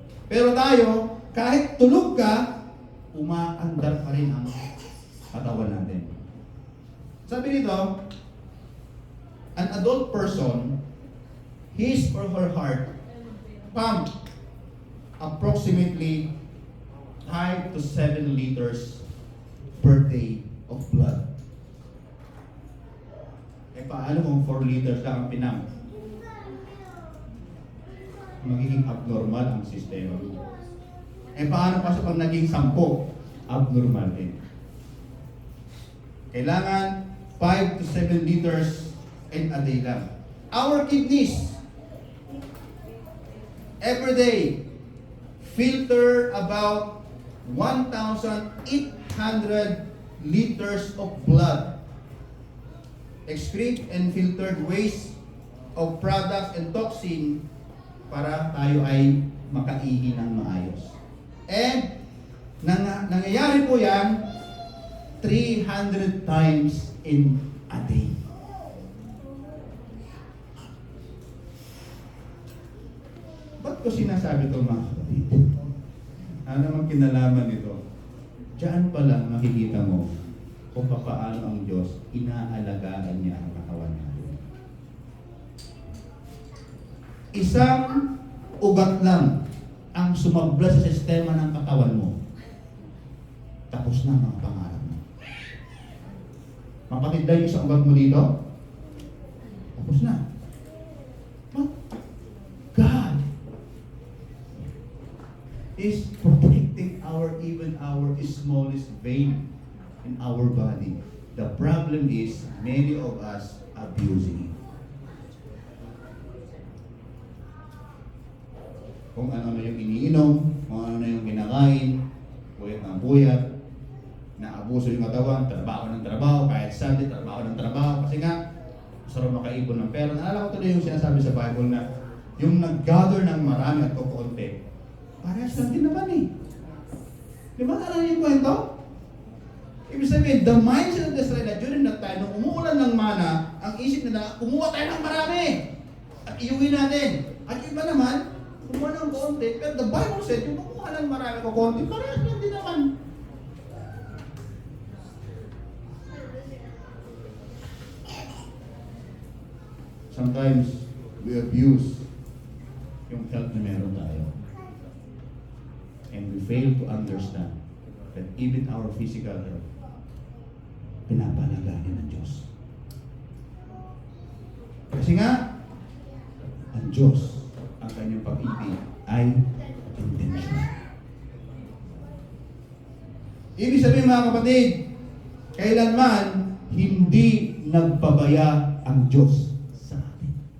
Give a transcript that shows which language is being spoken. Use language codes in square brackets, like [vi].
[tl] Pero tayo, kahit tulog ka, umaandar pa rin ang katawan natin. [en] Sabi nito, an adult person, his or her heart pump approximately 5 to 7 liters per day of blood. [tl] Eh paano kung 4 liters lang ang pinam? Magiging abnormal ang sistema. Eh paano pa sa pag naging 10? Abnormal din. [en] Kailangan 5 to 7 liters in a day lang. Our kidneys, every day, filter about 1,800 liters of blood, excrete and filtered waste of products and toxin [tl] para tayo ay makaihi ng maayos. [en] And [tl] Nangyayari po yan [en] 300 times in a day. [tl] Ba't ko sinasabi ito mga kapatid? Ano naman kinalaman nito? Diyan pa lang makikita mo kung paano ang Diyos inaalagaan niya ang katawan natin. Isang ugat lang ang sumabla sa sistema ng katawan mo. Tapos na mga pangarap mo. Mapatid dahil isang ugat mo dito, tapos na. [en] But God is protecting even our smallest vein in our body. The problem is many of us abusing it. [tl] Kung ano na yung iniinom, kung ano na yung kinakain, puyat ng puyat, naabuso yung katawan, trabaho ng trabaho, kahit Sunday, trabaho ng trabaho, kasi nga, sarap makaipon ng pera. Naalala ko tuloy yung sinasabi sa Bible na yung nag-gather ng marami at kukunti, parehas lang din naman eh. Di ba naalala yung kwento? Ibig sabihin, [en] the mindset of the Israelites during that time, [tl] nung umuulan ng mana, ang isip nila, kumuha tayo ng marami at iuwi natin. At yung iba naman, kumuha ng konti, pero [en] the Bible said, [tl] yung kumuha ng marami ko konti, parehas lang din naman. [en] Sometimes, we abuse [tl] yung health na meron tayo. [en] And we fail to understand that even our physical health, [tl] pinapalaganin ng Diyos. Kasi nga, ang Diyos, ang kanyang pag-ibig ay intentional. Ibig sabihin mga kapatid, kailanman hindi nagpabaya ang Diyos sa atin.